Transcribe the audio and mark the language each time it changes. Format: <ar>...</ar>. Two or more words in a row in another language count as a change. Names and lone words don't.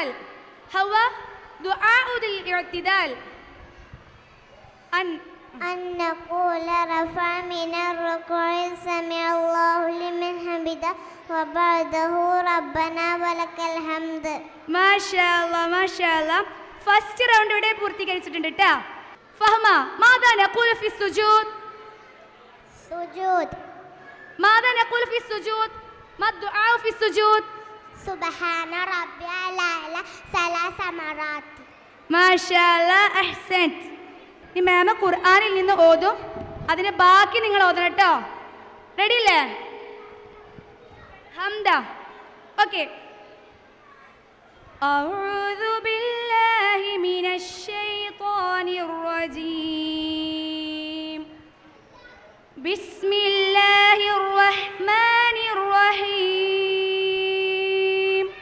<ar>هوا دعاء للاعتدال. أن نقول رفع من الركوع سمع الله لمن حمده وبعده ربنا ولك الحمد. ما شاء الله.</ar> <en>first round</en> <ml>ഇവിടെ പൂർത്തീകരിച്ചിട്ടുണ്ട് ട്ടാ.</ml> <ar>ഫഹ്മ ماذا نقول في السجود؟ سجود. ماذا نقول في السجود؟ ما الدعاء في السجود؟ سبحان ربي الأعلى 3 مرات. ما شاء الله أحسنت.</ar> <ml>ഈ മാമ ഖുർആനിൽ നിന്ന് ഓതും, അതിന്റെ ബാക്കി നിങ്ങൾ ഓതണം കേട്ടോ. റെഡി അല്ലേ? ഹംദ. ഓക്കെ.</ml> <ar>أعوذ بالله من الشيطان الرجيم. بسم الله الرحمن الرحيم.</ar>